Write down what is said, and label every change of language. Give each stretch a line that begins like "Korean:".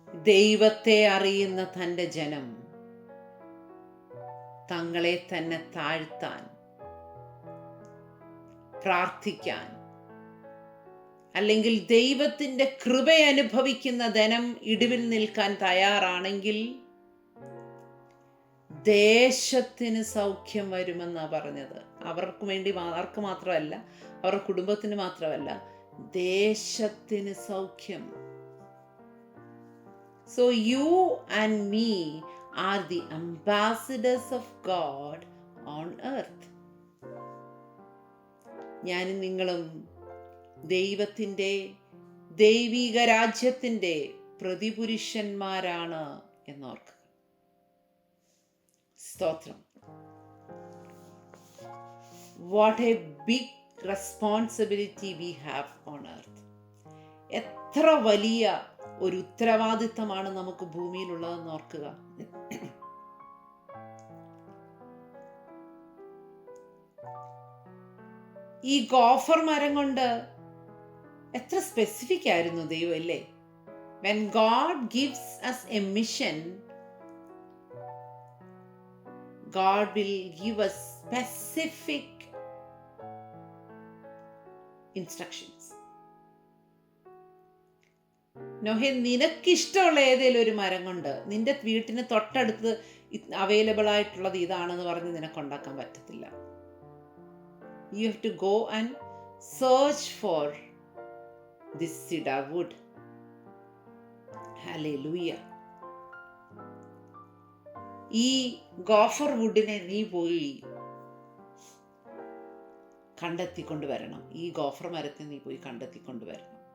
Malayalam: ദൈവത്തെ അറിയുന്ന തൻ്റെ ജനം തങ്ങളെ തന്നെ താഴ്ത്താൻ, പ്രാർത്ഥിക്കാൻ, അല്ലെങ്കിൽ ദൈവത്തിൻ്റെ കൃപ അനുഭവിക്കുന്ന ജനം ഇടിവിൽ നിൽക്കാൻ തയ്യാറാണെങ്കിൽ ദേശത്തിന് സൗഖ്യം വരുമെന്നാണ് പറഞ്ഞത്. അവർക്ക് വേണ്ടി, ആർക്ക് മാത്രമല്ല, അവരുടെ കുടുംബത്തിന് മാത്രമല്ല, ദേശത്തിന് സൗഖ്യം.
English: So you and me are the ambassadors of God on earth.
Malayalam: ഞാനും നിങ്ങളും ദൈവത്തിൻ്റെ ദൈവിക രാജ്യത്തിൻ്റെ പ്രതിപുരുഷന്മാരാണ് എന്നോർക്കുക. സ്തോത്രം.
English: What a big responsibility we have on earth.
Malayalam: എത്ര വലിയ ഒരു ഉത്തരവാദിത്തമാണ് നമുക്ക് ഭൂമിയിലുള്ളതെന്ന് ഓർക്കുക. ഈ ഗോഫർ മരം കൊണ്ട് എത്ര സ്പെസിഫിക് ആയിരുന്നു ദൈവം അല്ലേ?
English: When God gives us a mission, God will give us specific instructions.
Malayalam: നോഹേ, നിനക്കിഷ്ടമുള്ള ഏതെങ്കിലും ഒരു മരം കൊണ്ട് നിന്റെ വീട്ടിന് തൊട്ടടുത്ത് അവൈലബിൾ ആയിട്ടുള്ളത് ഇതാണെന്ന് പറഞ്ഞ് നിനക്കുണ്ടാക്കാൻ പറ്റത്തില്ല.
English: You have to go and search for this cedar wood. Hallelujah.
Malayalam: ഈ ഗോഫർ വുഡിനെ നീ പോയി കണ്ടെത്തിക്കൊണ്ടുവരണം. ഈ ഗോഫർ മരത്തെ നീ പോയി കണ്ടെത്തിക്കൊണ്ടുവരണം.